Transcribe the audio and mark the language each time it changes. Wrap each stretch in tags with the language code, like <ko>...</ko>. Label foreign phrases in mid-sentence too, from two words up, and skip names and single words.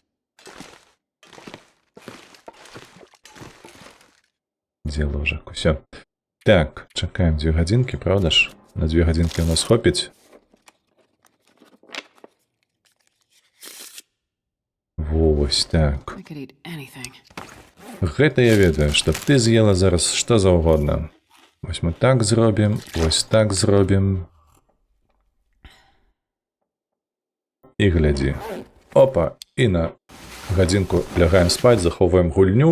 <be>Дзе ложак? Усё. Так, чакаем 2 гадзінкі, правда ж? На 2 гадзінкі у нас хопіць. Вось так.</be> <en>I could eat anything.</en> <be>Гэта я ведаю, што ты з'ела зараз што заўгодна. Вось мы так зробім, вось так зробім. І глядзі. Опа, і на гадзінку лягаем спаць, захоўваем гульню.</be>